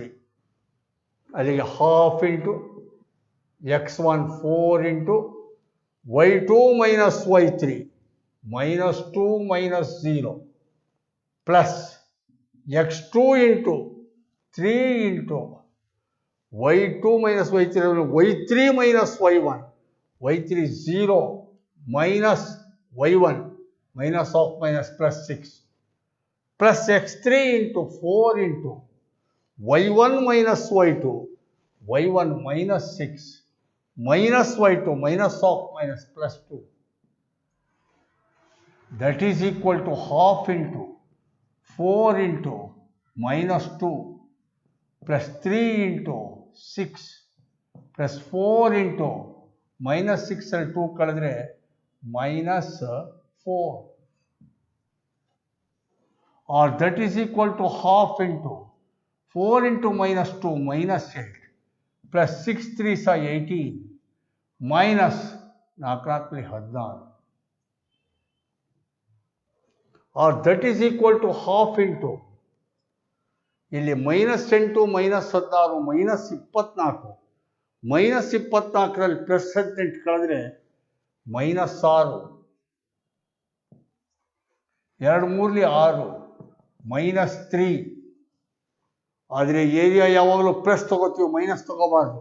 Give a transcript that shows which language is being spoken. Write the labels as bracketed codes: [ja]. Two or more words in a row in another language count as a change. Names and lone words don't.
[en] ಅಲ್ಲಿಗೆ half into x1 4 into y2 - y3 -2 -0 plus x2 into 3 into y2 - y3 y3 - y1, y3 0 minus y1 minus of minus plus 6 plus x3 into 4 into y1 minus y2, y1 minus 6 minus y2 minus of minus plus 2, that is equal to half into 4 into minus 2 plus 3 into 6 plus 4 into minus 6 [kn] ಅಲ್ಲಿ 2 ಕಳೆದ್ರೆ [en] minus 4, or that is equal to half into 4 into minus 2 minus 8 plus 6 3s are 18 minus 4 or that is equal to half into [kn] ಇಲ್ಲಿ -8 -16 -24 -24ರಲ್ಲಿ +18 ಕಳೆದ್ರೆ -6 2 3 6 -3 ಆದರೆ ಏರಿಯಾ ಯಾವಾಗಲೂ ಪ್ಲಸ್ ತಗೋತೀವಿ ಮೈನಸ್ ತಗೋಬಾರ್ದು.